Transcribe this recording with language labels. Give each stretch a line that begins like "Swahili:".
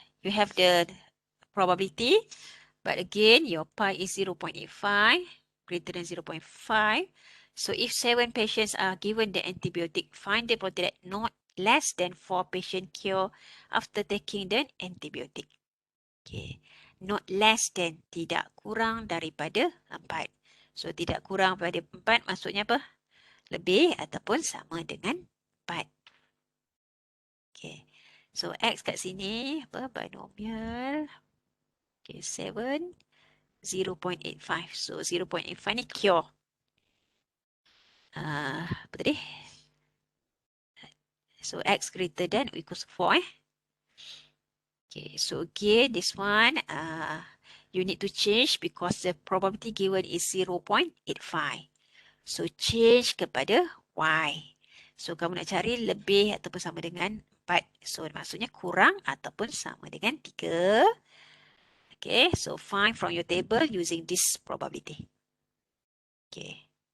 English: You have the probability, but again, your pi is 0.85, greater than 0.5. So if 7 patients are given the antibiotic, find the probability that not less than 4 patients cure after taking the antibiotic. Okay, not less than,
Malay: tidak kurang daripada 4. So tidak kurang daripada 4 maksudnya apa? Lebih ataupun sama dengan 4. Okay, so X kat sini apa?
English: Binomial. Okay, 7, 0.85.
Malay: So 0.85 ni cure. Apa tadi?
English: So X greater than or equals to 4 Okay, so again, this one, you need to change because the probability given is 0.85.
Malay: So change kepada Y. So kamu nak cari lebih ataupun sama dengan 4. So maksudnya kurang ataupun sama dengan 3.
English: Okay, so find from your table using this probability. Okay.